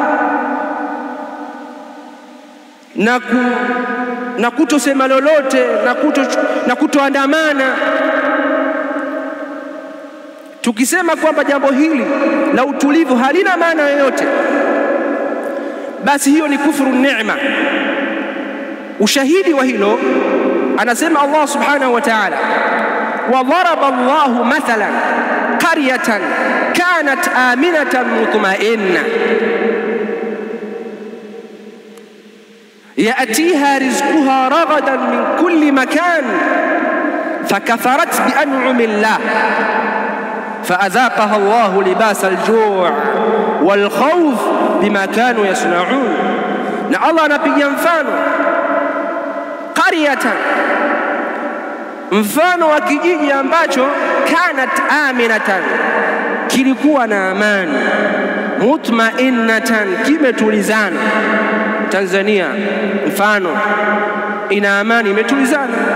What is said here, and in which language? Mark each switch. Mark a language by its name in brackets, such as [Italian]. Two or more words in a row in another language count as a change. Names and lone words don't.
[Swahili] na kutosema lolote na kutoandamana, tukisema kwamba jambo hili la utulivu halina maana yoyote, basi hiyo ni kufuru neema. Ushahidi wa hilo anasema [Arabic] Allah سبحانه وتعالى وضرب الله مثلا قرية كانت آمنة مطمئنة يأتيها رزقها رغدا من كل مكان فكفرت بأنعم الله فأذاقها الله لباس الجوع والخوف بما كانوا يصنعون. [Swahili] Na Allah anapiga mfano qaryatan, mfano wa kijiji ambacho [Arabic] كانت آمنة, [Swahili] kilikuwa na amani, mutmainnatan, kimetulizana. Tanzania mfano ina amani, imetulizana.